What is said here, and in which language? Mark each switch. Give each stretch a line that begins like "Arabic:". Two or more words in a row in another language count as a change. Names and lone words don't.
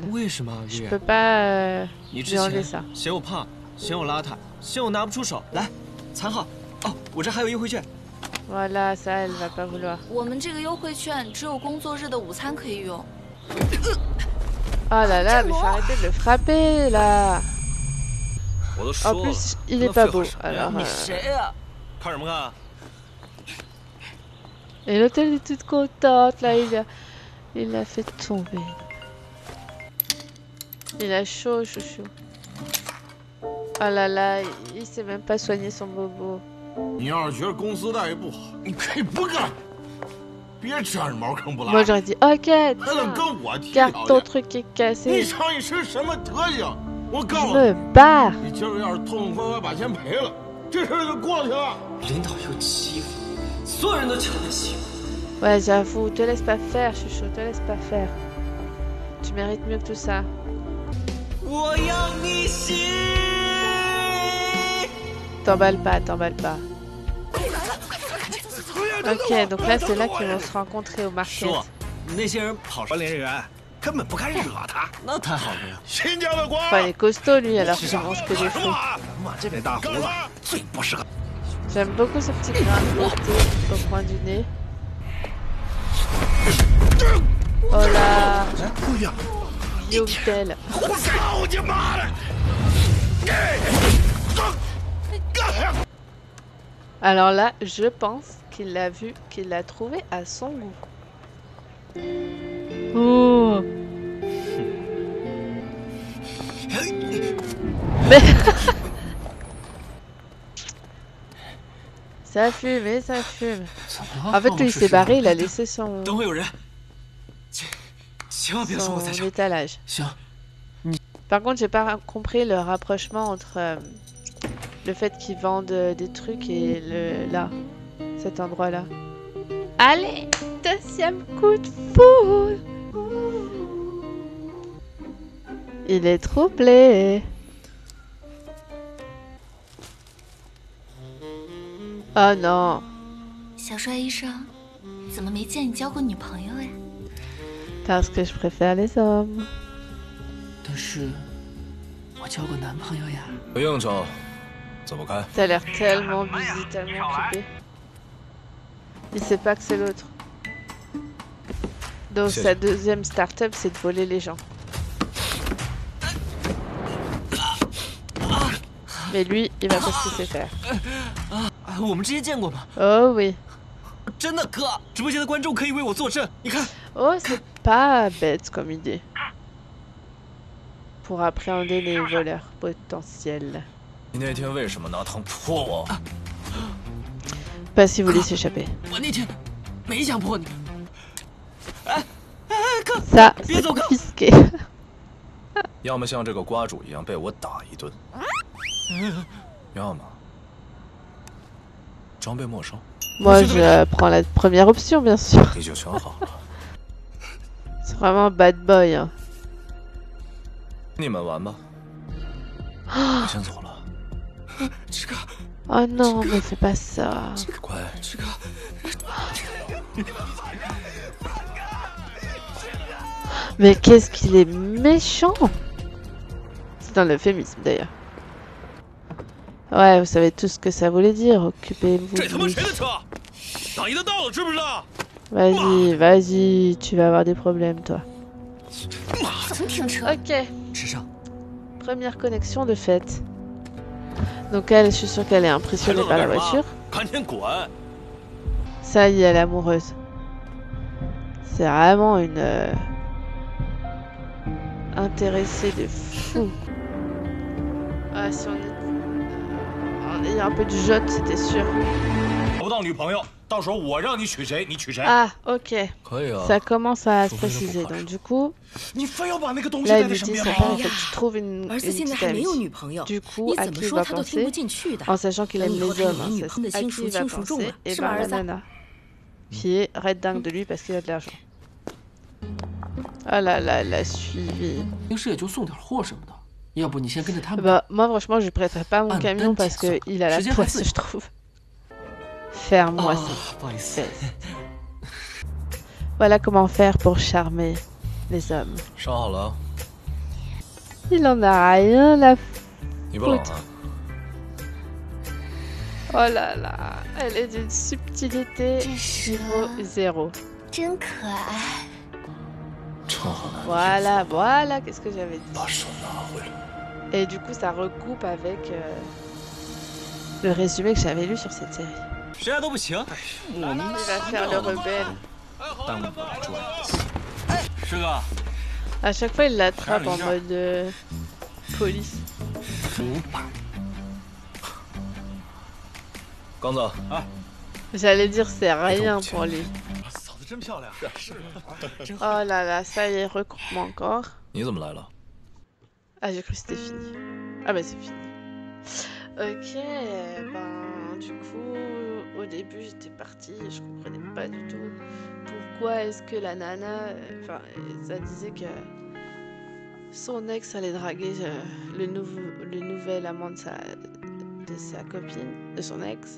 French: Je peux pas lui enlever ça. Voilà, ça elle va pas vouloir. Oh là là, mais faut arrêter de le frapper là. En plus, il est pas beau. Alors,
Chinese: 你谁呀？看什么看？
French: Et l'autre, elle est toute contente. Là, il a fait tomber. Il a chaud, chouchou. Ah là là, il sait même pas soigner son bobo.
Chinese: 你要是觉得公司待遇不好，你可以不干，别占着茅坑不拉
French: Moi,
Chinese: 屎，
French: j'aurais dit, ok,
Chinese: 还得
French: tiens,
Chinese: 跟我提
French: garde
Chinese: 条
French: ton
Chinese: 件。
French: truc qui est
Chinese: 你
French: cassé.
Chinese: 瞧你是什么德行！我
French: Je
Chinese: 告诉
French: me
Chinese: 你，
French: barre.
Chinese: 你今儿要是痛痛快快把钱赔了，这事儿就过去了。领导又欺负，所有人都瞧得起我。
French: Ouais, j'avoue, te laisse pas faire, chouchou, te laisse pas faire. Tu mérites mieux que tout ça.
Chinese: 我要你心。
French: T'emballe pas, t'emballe pas. Ok, donc là, c'est là qu'ils vont se rencontrer au market.
Chinese: 说，那些人跑管理人员根本不该惹他。那太好了呀。新疆的瓜，
French: Enfin, il est costaud, lui, alors qu'il mange que des
Chinese: 什
French: fruits.
Chinese: 么？我这位大胡子最不适合。
French: J'aime beaucoup ce petit grain de beauté au coin du nez. Oh là,
Chinese: 姑娘，
French: Guillaume-tel.
Chinese: 我操你妈的！
French: Alors là, je pense qu'il l'a vu, qu'il l'a trouvé à son goût. Oh. Mais ça fume et ça fume. En fait, lui, il s'est barré, il a laissé son,
Chinese: 等会有人，千万别说我在这
French: son
Chinese: 儿。
French: étalage.
Chinese: 行，
French: Par contre, j'ai pas compris le rapprochement entre le fait qu'ils vendent des trucs et là, cet endroit-là. Allez, deuxième coup de foudre. Il est troublé. Oh non.
Chinese: 小帅医生，怎么没见你交过女朋友呀？
French: Parce que je préfère les hommes.
Chinese: 但是，我交过男朋友呀。有应酬，走不开。
French: Ça a l'air tellement busy, tellement occupé. Il sait pas que c'est l'autre. Donc sa deuxième start-up, c'est de voler les gens. Mais lui, il va pas ce qu'il sait faire.
Chinese: 啊，我们之前见过吗？
French: Oh oui.
Chinese: 真的，哥，直播间的观众可以为我作证。你看，
French: Oh, c'est pas bête comme idée. Pour appréhender les voleurs potentiels.
Chinese: 你那天为什么拿汤泼我？
French: Pas si vous voulez s'échapper.
Chinese: 我那天没想泼你。哎哎，哥，
French: Ça,
Chinese: 别
French: c'est
Chinese: 走，哥。
French: confisqué.
Chinese: 要么像这个瓜主一样被我打一顿，要么装备没收，
French: Moi, je prends la première option, bien sûr.
Chinese: 你就选好了。
French: C'est vraiment
English: bad boy.
French: Hein.
Chinese: 你们玩吧，我先走了。这个，
French: Oh non, mais fais pas ça.
Chinese: 乖，这个，
French: Mais qu'est-ce qu'il est méchant! C'est un euphémisme d'ailleurs. Ouais, vous savez tout ce que ça voulait dire. Occupez-vous
Chinese: 这
French: de
Chinese: 他妈
French: lui.
Chinese: 谁的车？打一的到了，知不知道？
French: Vas-y, vas-y, tu vas avoir des problèmes, toi.
Chinese: 怎么停车？
French: Ok,
Chinese: 池上，
French: première connexion de fait. Donc elle, je suis sûre qu'elle est impressionnée par la voiture.
Chinese: 赶紧滚！
French: Ça y est, elle est amoureuse. C'est vraiment une intéressée de fou. Ah, si on est un peu de jote, c'était sûr.
Chinese: 找不到女朋友，到时候我让你娶谁，你娶谁。
French: Ah, ok.
Chinese: 可以啊。
French: Ça commence à se
Chinese: 除非是不
French: préciser.
Chinese: 合适
French: Donc du coup,
Chinese: 你非要把那个东西
French: là,
Chinese: 带
French: il
Chinese: 在
French: lui
Chinese: 身
French: dit
Chinese: 边
French: son
Chinese: 吗？
French: père, il faut que tu trouves une
Chinese: 儿子现在
French: petite
Chinese: 还没有
French: amie.
Chinese: 女朋友，
French: Du coup,
Chinese: 你
French: à
Chinese: 怎么
French: qui il
Chinese: 说
French: va
Chinese: 他都听
French: penser
Chinese: 不进去的。
French: En sachant qu'il
Chinese: 等
French: aime
Chinese: 以后
French: les
Chinese: 他有
French: hommes,
Chinese: 了
French: hein,
Chinese: 女
French: c'est
Chinese: 朋友的
French: à
Chinese: 亲
French: qui
Chinese: 属
French: il va
Chinese: 亲属重
French: penser
Chinese: 了，
French: Et
Chinese: 是吧，
French: ben
Chinese: 儿
French: la
Chinese: 子？
French: nana, qui est red dingue de lui parce qu'il a de l'argent. Ah là là, elle l'a suivi.
Chinese: 平时也就送点货什么的，要不你先跟着他们。
French: Bah, moi, franchement, je prêterais pas mon Ah, camion ben, parce tiens, qu'il a la je dirais poisse, pas. je trouve. Ferme-moi
Chinese: 啊
French: ça.
Chinese: 不好意思，
French: Voilà comment faire pour charmer les hommes.
Chinese: 烧好了，
French: Il en a rien à
Chinese: 你不冷啊？
French: Oh là là, elle est d'une subtilité
Chinese: 这蛇
French: niveau 0.
Chinese: 真可爱。正好拿
French: Voilà, voilà, qu'est-ce que j'avais dit.
Chinese: 把手拿回来。
French: Et du coup, ça recoupe avec le résumé que j'avais lu sur cette série.
Chinese: 谁来都不行，莫名
French: Il va faire le rebelle.
Chinese: 耽误我的专业。师哥，
French: À chaque fois, il l'attrape en mode police.
Chinese: 主板。刚子，
French: J'allais dire c'est rien pour lui.
Chinese: 嫂子真漂亮。是。
French: Oh là là, ça y est, recoupement encore.
Chinese: 你怎么来了？
French: Ah, j'ai cru que c'était fini. Ah bah c'est fini. Ok, ben du coup, au début j'étais partie et je comprenais pas du tout pourquoi est-ce que la nana, enfin ça disait que son ex allait draguer le nouvel amant de sa copine, de son ex.